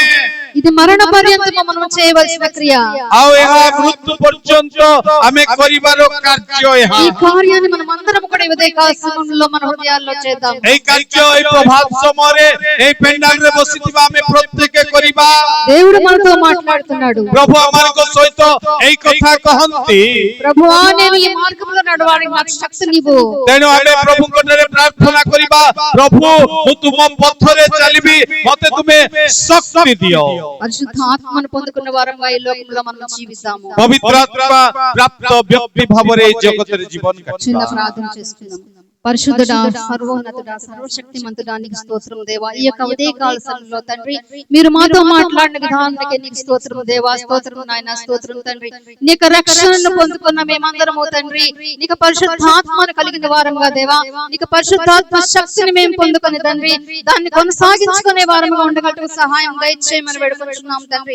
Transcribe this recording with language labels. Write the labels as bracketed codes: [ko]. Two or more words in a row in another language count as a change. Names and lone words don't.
[te] ఇది మరణ పర్యంతము మనం చేయవలసిన క్రియ. [or] ଆଉ ଏହା ମୃତ୍ୟୁ ପର୍ଯ୍ୟନ୍ତ ଆମେ କରିବାର କାର୍ଯ୍ୟ ଏହା। [te] ఈ కార్యాన్ని మనం అందరం కూడా ఈ ఉదయకాల సమయంలో మన హృదయాల్లో చేద్దాం. [or] এই କାର୍ଯ୍ୟ এই ପ୍ରଭାତ ସମୟରେ এই ପେଣ୍ଡାଲରେ ବସିଥିବା ଆମେ ପ୍ରତ୍ୟେକ କରିବା। [te] దేవుడు మనతో మాట్లాడుతున్నాడు. [or] ପ୍ରଭୁ ଆମମାନଙ୍କ ସହିତ ଏଇ କଥା କହନ୍ତି। [te] ప్రభువా నేను ఈ మార్గంలో నడవడానికి నాకు శక్తినివ్వు. [or] ତେଣୁ ଆମେ ପ୍ରଭୁଙ୍କ ଠାରେ ପ୍ରାର୍ଥନା କରିବା, ପ୍ରଭୁ ମୁଁ ତୁମ ପଥରେ ଚାଲିବି, ମୋତେ ତୁମେ ଶକ୍ତି ଦିଅ। [te] పరిశుద్ధ ఆత్మను పొందుకున్న వారంగా ఈ లోకంలో మనం జీవిస్తాము. [or] ପବିତ୍ର ଆତ୍ମା ପ୍ରାପ୍ତ ବ୍ୟକ୍ତି ଭାବରେ এই ଜଗତରେ ଜୀବନ [te] చిన్న [or] କାଟିବା। [te] ప్రార్థన చేసుకుందాం. పరిశుద్ధుడా, సర్వోన్నతుడా, సర్వశక్తిమంతుడా నీకు స్తోత్రం దేవా. ఈ యొక్క ఉదయకాల సమయంలో తండ్రి మీరు మాతో మాట్లాడిన విధానానికి నీకు స్తోత్రం దేవా. స్తోత్రం నాయన, స్తోత్రం తండ్రి. నీకు రక్షణను పొందుకున్న మేమందరము తండ్రి నీకు పరిశుద్ధాత్మను కలిగిన వారంగా దేవా, నీకు పరిశుద్ధాత్మ శక్తిని మేము పొందుకొని తండ్రి దాన్ని కొనసాగించుకునే వారంగా ఉండగలకు సహాయం దయచేయమని వేడుకుంటున్నాం తండ్రి.